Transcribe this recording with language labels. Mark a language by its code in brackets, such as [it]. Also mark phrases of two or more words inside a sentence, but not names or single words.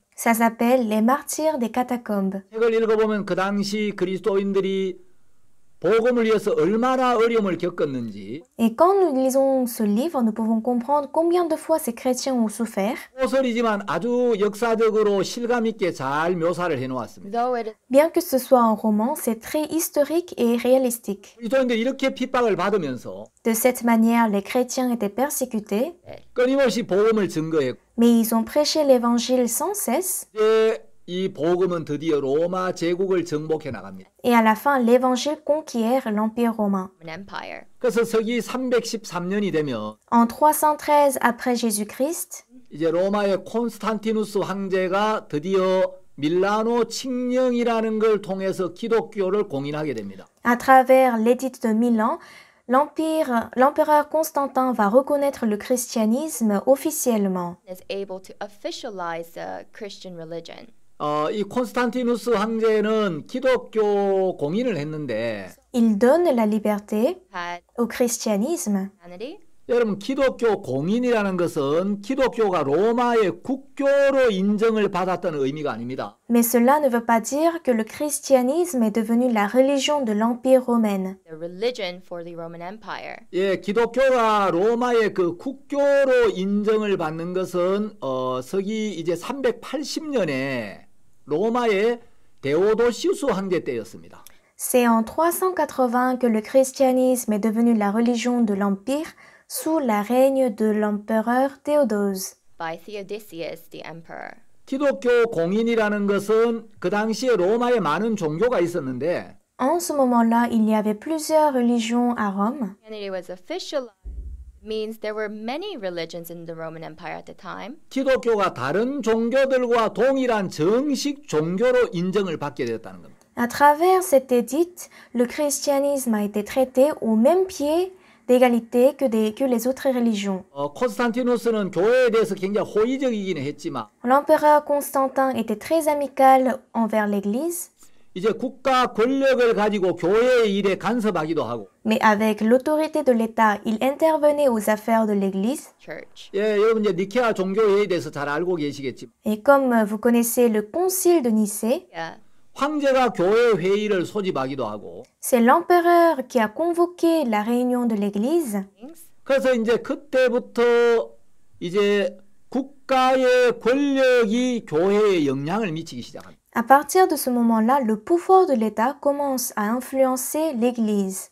[fr] Ça s'appelle Les martyrs des catacombes. [ko] 책을 읽어보면 그 당시 그리스도인들이 복음을 위해서 얼마나 어려움을 겪었는지 [fr] Et quand nous lisons ce livre, nous pouvons comprendre combien de fois ces chrétiens ont souffert. [ko] 소설이지만 아주 역사적으로 실감 있게 잘 묘사를 해놓았습니다. [en] Though it is [fr] Bien que ce soit un roman, c'est très historique et réalistique. [ko] 그리스도인들이 이렇게 핍박을 받으면서 [fr] De cette manière, les chrétiens étaient persécutés, [ko] 끊임없이 복음을 증거했고 [fr] mais ils ont prêché l'évangile sans cesse. [ko] 이제 이 복음은 드디어 로마 제국을 정복해 나갑니다. [fr] Et à la fin, l'évangile conquiert l'Empire romain. [en] an empire. [ko] 그래서 서기 313년이 되면 [fr] En 313 après Jésus-Christ, [ko] 이제 로마의 콘스탄티누스 황제가 드디어 밀라노 칙령이라는 걸 통해서 기독교를 공인하게 됩니다. [fr] à travers l'édit de Milan, l'empereur Constantin va reconnaître le christianisme officiellement. [en] Is able to officialize the Christian religion. [ko] 이 콘스탄티누스 황제는 기독교 공인을 했는데 [fr] Il donne la liberté [en] Had [fr] au christianisme, [en] Christianity, [ko] 여러분, 기독교 공인이라는 것은 기독교가 로마의 국교로 인정을 받았다는 의미가 아닙니다. [fr] Mais cela ne veut pas dire que le christianisme est devenu la religion de l'Empire romain. [en] The religion for the Roman Empire. [ko] 예, 기독교가 로마의 그 국교로 인정을 받는 것은 서기 이제 380년에 로마의 데오도시우스 황제 때였습니다. [fr] C'est en 380 que le christianisme est devenu la religion de l'Empire sous la règne de l'empereur Théodose. [en] By Theodosius the emperor. [ko] 기독교 공인이라는 것은 그 당시에 로마에 많은 종교가 있었는데 [fr] En ce moment-là, il y avait plusieurs religions à Rome. [en] Christianity was officialized means there were many religions in the Roman Empire at the time. [ko] 기독교가 다른 종교들과 동일한 정식 종교로 인정을 받게 되었다는 겁니다. [fr] À travers cette édite, le christianisme a été traité au même pied d'égalité que les autres religions. [ko] 콘스탄티누스는 교회에 대해서 굉장히 호의적이긴 했지만 [fr] L'empereur Constantin était très amical envers l'Église, [ko] 이제 국가 권력을 가지고 교회의 일에 간섭하기도 하고 [fr] mais avec l'autorité de l'État, il intervenait aux affaires de l'Église. [en] Church. [ko] 예, 여러분 이제 니케아 종교회의에 대해서 잘 알고 계시겠지만 [fr] Et comme vous connaissez le concile de Nicée, [en] Yeah. [ko] 황제가 교회 회의를 소집하기도 하고 [fr] c'est l'empereur qui a convoqué la réunion de l'Église. [ko] 그래서 이제 그때부터 이제 국가의 권력이 교회에 영향을 미치기 시작합니다. [fr] À partir de ce moment-là, le pouvoir de l'État commence à influencer l'Église.